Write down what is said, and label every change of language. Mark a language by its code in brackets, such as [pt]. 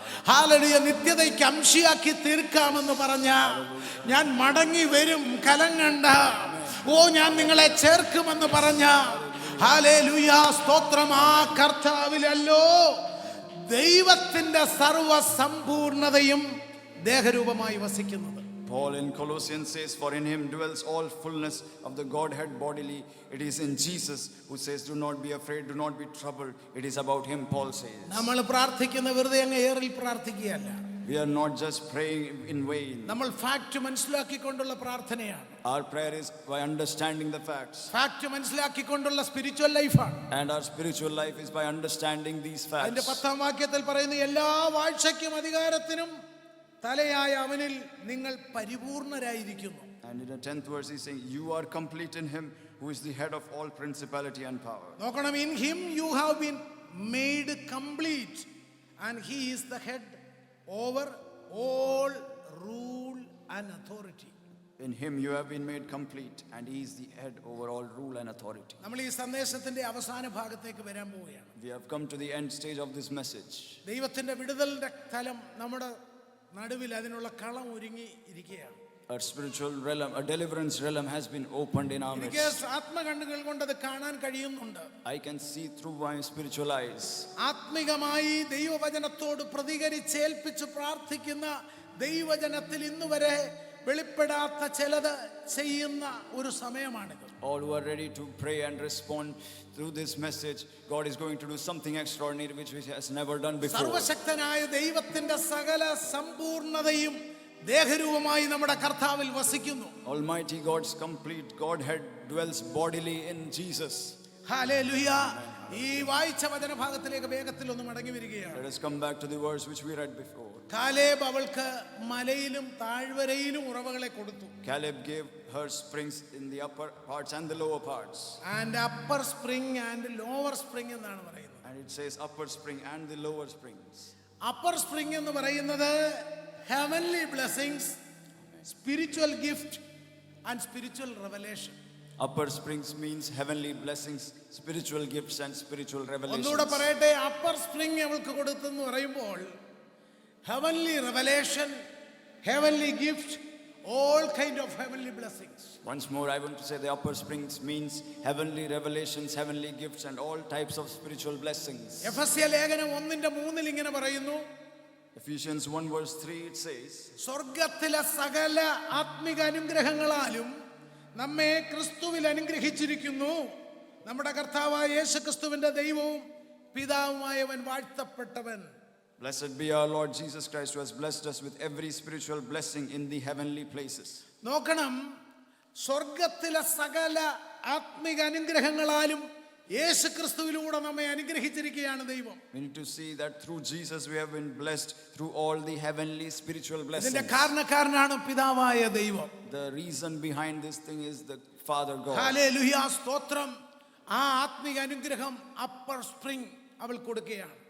[ml] Hallelujah, നിത്യതയ്ക്ക് അംശിയാക്കി തീർക്കാമെന്ന് പറഞ്ഞ, ഞാൻ മടങ്ങി വരും കലങ്ങണ്ട, ഓ ഞാൻ നിങ്ങളെ ചേർക്കുമെന്ന് പറഞ്ഞ, ഹല്ലേലൂയ, സ്തോത്രം, ആ കർത്താവിലല്ലോ ദൈവത്തിന്റെ സർവസമ്പൂർണതയും ദേഹരൂപമായി വസിക്കുന്നത്. [en] Paul in Colossians says, for in him dwells all fullness of the Godhead bodily. It is in Jesus who says, do not be afraid, do not be troubled. It is about him, Paul says. [ml] നമ്മൾ പ്രാർത്ഥിക്കുന്ന വെറുതെ അങ്ങ് ഏറിൽ പ്രാർത്ഥിക്കുകയല്ല. [en] We are not just praying in vain. [ml] നമ്മൾ fact മനസ്സിലാക്കിക്കൊണ്ടുള്ള പ്രാർത്ഥനയാണ്. [en] Our prayer is by understanding the facts. [ml] Fact മനസ്സിലാക്കിക്കൊണ്ടുള്ള spiritual ലൈഫാണ്. [en] And our spiritual life is by understanding these facts. [ml] അതിന്റെ 10-ാം വാക്യത്തിൽ പറയുന്നു, എല്ലാ വാഴ്ചയ്ക്കും അധികാരത്തിനും തലയായ അവനിൽ നിങ്ങൾ പരിപൂർണരായിരിക്കുന്നു. [en] And in the 10th verse he's saying, you are complete in him who is the head of all principality and power. [ml] നോക്കണം, [en] in him you have been made complete and he is the head over all rule and authority. In him you have been made complete and he is the head over all rule and authority. [ml] നമ്മൾ ഈ സന്ദേശത്തിന്റെ അവസാന ഭാഗത്തേക്ക് വരാൻ പോവുകയാണ്. [en] We have come to the end stage of this message. [ml] ദൈവത്തിന്റെ വിടുതലിന്റെ തലം നമ്മുടെ നടുവിൽ അതിനുള്ള കളം ഒരുങ്ങി ഇരിക്കുകയാണ്. [en] Our spiritual realm, a deliverance realm has been opened in our midst. [ml] എനിക്ക് ആത്മകണ്ണുകൾ കൊണ്ട് അത് കാണാൻ കഴിയുന്നുണ്ട്. [en] I can see through my spiritual eyes. [ml] ആത്മികമായി ദൈവവചനത്തോട് പ്രതികരിച്ചേൽപ്പിച്ച് പ്രാർത്ഥിക്കുന്ന ദൈവജനത്തിൽ ഇന്നുവരെ വെളിപ്പെടാത്ത ചിലത് ചെയ്യുന്ന ഒരു സമയമാണിത്. [en] All who are ready to pray and respond through this message, God is going to do something extraordinary which he has never done before. [ml] സർവശക്തനായ ദൈവത്തിന്റെ സകല സമ്പൂർണതയും ദേഹരൂപമായി നമ്മുടെ കർത്താവിൽ വസിക്കുന്നു. [en] Almighty God's complete Godhead dwells bodily in Jesus. [ml] Hallelujah. ഈ വായിച്ച വചനഭാഗത്തിലേക്ക് വേഗത്തിൽ ഒന്ന് മടങ്ങി വരികയാണ്. [en] Let us come back to the verse which we read before. [ml] Caleb അവൾക്ക് മലയിലും താഴ്വരയിലും ഉറവകളെ കൊടുത്തു. [en] Caleb gave her springs in the upper parts and the lower parts. And upper spring and lower spring [ml] എന്നാണ് പറയുന്നത്. [en] And it says upper spring and the lower springs. Upper spring [ml] എന്ന് പറയുന്നത് [en] heavenly blessings, spiritual gift and spiritual revelation. Upper springs means heavenly blessings, spiritual gifts and spiritual revelations. [ml] ഒന്നുകൂടെ പറയട്ടെ, [en] upper spring [ml] അവൾക്ക് കൊടുത്തെന്ന് പറയുമ്പോൾ [en] heavenly revelation, heavenly gift, all kind of heavenly blessings. Once more I want to say the upper springs means heavenly revelations, heavenly gifts and all types of spiritual blessings. [ml] എഫെസ്യ ലേഖനം 1:3 ഇങ്ങനെ പറയുന്നു, [en] Ephesians 1 verse 3 it says, [ml] സ്വർഗ്ഗത്തിലെ സകല ആത്മിക അനുഗ്രഹങ്ങളാലും നമ്മെ ക്രിസ്തുവിൽ അനുഗ്രഹിച്ചിരിക്കുന്നു. നമ്മുടെ കർത്താവായ യേശുക്രിസ്തുവിന്റെ ദൈവവും പിതാവുമായവൻ വാഴ്ത്തപ്പെട്ടവൻ. [en] Blessed be our Lord Jesus Christ who has blessed us with every spiritual blessing in the heavenly places. [ml] നോക്കണം, സ്വർഗ്ഗത്തിലെ സകല ആത്മിക അനുഗ്രഹങ്ങളാലും യേശുക്രിസ്തുവിലൂടെ നമ്മെ അനുഗ്രഹിച്ചിരിക്കുകയാണ് ദൈവം. [en] We need to see that through Jesus we have been blessed through all the heavenly spiritual blessings. [ml] ഇതിന്റെ കാരണക്കാരനാണ് പിതാവായ ദൈവം. [en] The reason behind this thing is the Father God. [ml] Hallelujah, സ്തോത്രം. ആ ആത്മിക അനുഗ്രഹം അപ്പർ സ്പ്രിംഗ് അവൾ കൊടുക്കുകയാണ്.